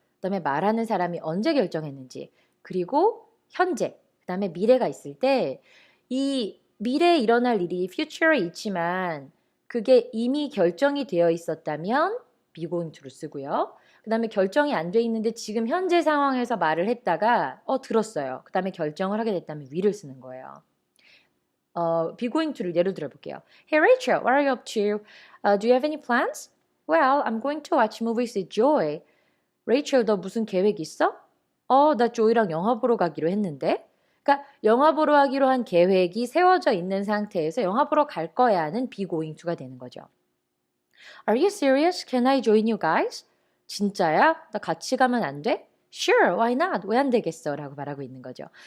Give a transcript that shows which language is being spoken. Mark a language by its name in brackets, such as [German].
[Korean] 그 다음에 말하는 사람이 언제 결정했는지 그리고 현재, 그 다음에 미래가 있을 때 이 미래에 일어날 일이 future에 있지만 그게 이미 결정이 되어 있었다면 be going to를 쓰고요. 그 다음에 결정이 안 돼 있는데 지금 현재 상황에서 말을 했다가 들었어요. 그 다음에 결정을 하게 됐다면 will을 쓰는 거예요. be going to를 예로 들어볼게요. [English] Hey Rachel, what are you up to? Do you have any plans? Well, I'm going to watch movies with Joy. [Korean] Rachel, 너 무슨 계획 있어? 나 조이랑 영화 보러 가기로 했는데? 그러니까 영화 보러 가기로 한 계획이 세워져 있는 상태에서 영화 보러 갈 거야는 be going to가 되는 거죠. [English] Are you serious? Can I join you guys? [Korean] 진짜야? 나 같이 가면 안 돼? [English] Sure, why not? [Korean] 왜 안 되겠어? 라고 말하고 있는 거죠.